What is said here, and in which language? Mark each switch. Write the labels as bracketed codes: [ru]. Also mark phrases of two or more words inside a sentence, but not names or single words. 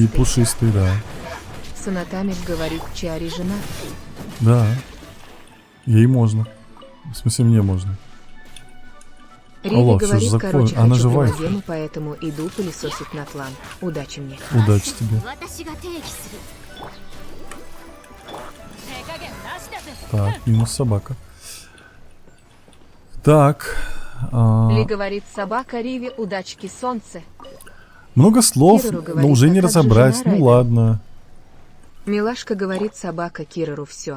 [ru] И пушистый, да. Санатамик говорит, Чиари жена. Да. Ей можно. В смысле, мне можно. Риви Алло, всё же говорит, закон. короче, Она хочу же вайф. пилогену, поэтому иду пылесосить на тлан. Удачи мне. Удачи тебе. [ja] 私が定義する [ru] Так, минус собака. Так. Ли говорит, собака Риви, удачки солнце. Много слов, Кирору но говорит, уже а не как же разобрать. жена Ну Райден? ладно. Милашка говорит, собака Кирору, все.